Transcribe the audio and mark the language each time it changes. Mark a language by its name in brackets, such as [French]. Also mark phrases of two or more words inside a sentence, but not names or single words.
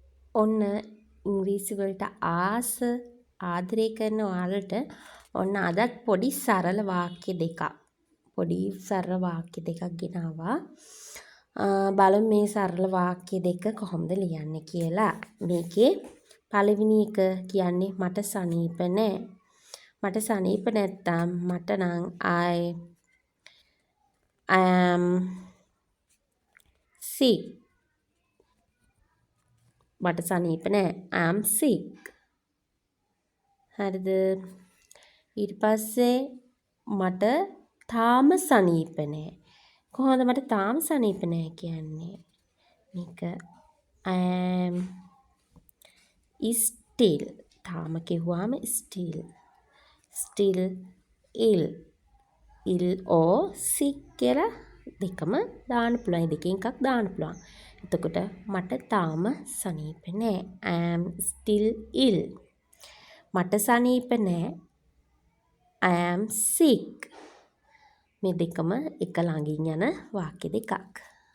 [Sinhala] ඔන්න ඉංග්‍රීසි වලට ආස ආදරය කරන ඔයාලට ඔන්න අදත් පොඩි සරල වාක්‍ය දෙකක්. පොඩි සරල වාක්‍ය දෙකක් ගෙනාවා. බලමු මේ සරල වාක්‍ය දෙක කොහොමද ලියන්නේ කියලා. මේකේ පළවෙනි එක කියන්නේ මට සනීප නෑ. මට සනීප නැත්තම් මට නම් [English] I am sick. [Sinhala] මට සනීප නෑ. [English] I am sick. [Sinhala] හරිද? ඊට පස්සේ මට තාම සනීප නෑ. කොහොමද මට තාම සනීප නෑ කියන්නේ? මේක [English] I am still. [Sinhala] තාම කිව්වම [English] still ill. ill or sick [Sinhala] කියලා දෙකම දාන්න පුළුවන්. දෙකෙන් එකක් දාන්න පුළුවන්. එතකොට මට තාම සනීප නෑ. [English] I am still ill. [Sinhala] මට සනීප නෑ. [English] I am sick. [Sinhala] මේ දෙකම එක ළඟින් යන වාක්‍ය දෙකක්.